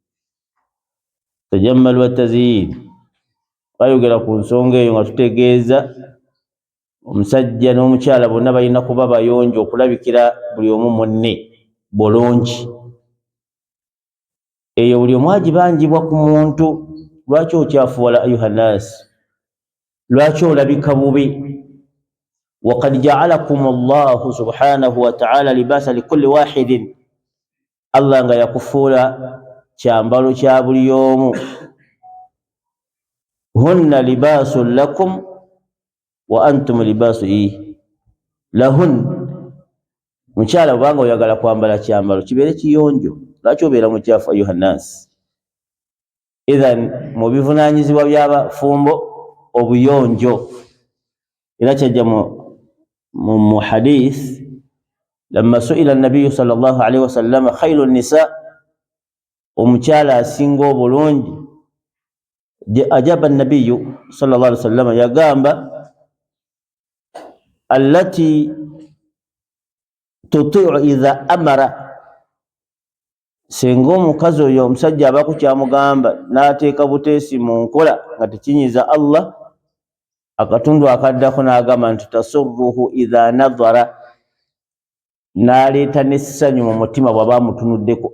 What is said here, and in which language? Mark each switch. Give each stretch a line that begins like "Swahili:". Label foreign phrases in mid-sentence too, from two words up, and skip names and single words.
Ganda: Twayogera ku nsonga eyo nga tutegeeza omusajja n'omukyala bonna balina kuba bayonjo, okulabikira buli omu munne bulungi. Eyo buli omu agibanjibwa ku muntu. Lwaki okyafuwala
Arabic: أيها الناس?
Ganda: Lwaki olabika bubi?
Arabic: وقد جعلكم الله سبحانه وتعالى لباسا لكل واحد,
Ganda: Allah nga yakufuula kyambalo kya buli omu.
Arabic: هن لباس لكم وأنتم لباس لهن.
Ganda: Mukyala bwanga oyagala kwambala kyambalo kibeere kiyonjo, lwaki obeera mukyafu
Arabic: أيها الناس?
Ganda: Idhan mu bivunaanyizibwa by'abafumbo obuyonjo. Era kyajja mu hadith,
Arabic: لما سئل النبي صلى الله عليه وسلم خير النساء,
Ganda: omukyala asinga obulungi,
Arabic: أجاب النبي صلى الله عليه وسلم, yagamba التي تطيع إذا أمر,
Ganda: singa omukazi oyo omusajja aba ku kyamugamba n'ateeka buteesi mu nkola nga tekinyiza Allah, akatundu akaddako n'agamba nti
Arabic: تسره إذا نظر,
Ganda: n'aleeta n'essanyu mu mutima bw'aba amutunuddeko.